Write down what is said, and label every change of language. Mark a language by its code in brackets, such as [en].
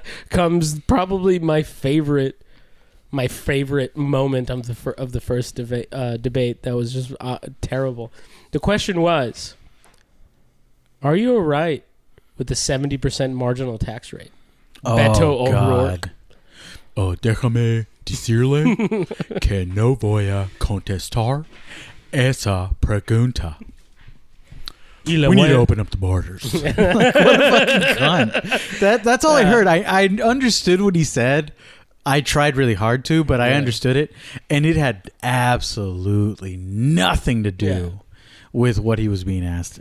[en] Comes probably my favorite moment of the first debate that was just terrible. The question was, are you all right with the 70% marginal tax rate? Beto O'Rourke. [es] déjame decirle que no voy a contestar esa pregunta. [en] We need to open up the borders. Like, what a fucking cunt. That's all I heard. I understood what he said. I tried really hard to, but I understood it. And it had absolutely nothing to do with what he was being asked.